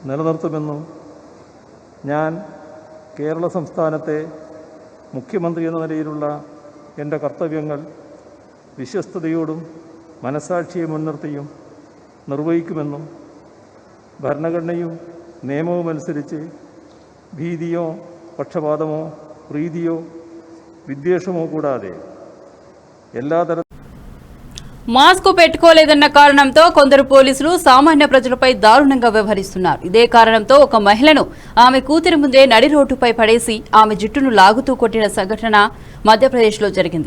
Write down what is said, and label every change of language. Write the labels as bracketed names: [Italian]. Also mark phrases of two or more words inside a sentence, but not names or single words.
[Malayalam] നിലനിർത്തുമെന്നും ഞാൻ കേരള സംസ്ഥാനത്തെ മുഖ്യമന്ത്രി എന്ന നിലയിലുള്ള എൻ്റെ കർത്തവ്യങ്ങൾ വിശ്വസ്തയോടും മനസാക്ഷിയെ മുൻനിർത്തിയും നിർവഹിക്കുമെന്നും ഭരണഘടനയും നിയമവും അനുസരിച്ച് ഭീതിയോ പക്ഷപാതമോ പ്രീതിയോ വിദ്വേഷമോ കൂടാതെ എല്ലാ [Telugu] మాస్క్ పెట్టుకోలేదన్న కారణంతో కొందరు పోలీసులు సామాన్య ప్రజలపై దారుణంగా వ్యవహరిస్తున్నారు. ఇదే కారణంతో ఒక మహిళను ఆమె కూతురి ముందే నడి రోడ్డుపై పడేసి ఆమె జుట్టును లాగుతూ కొట్టిన సంఘటన మధ్యప్రదేశ్లో జరిగింది.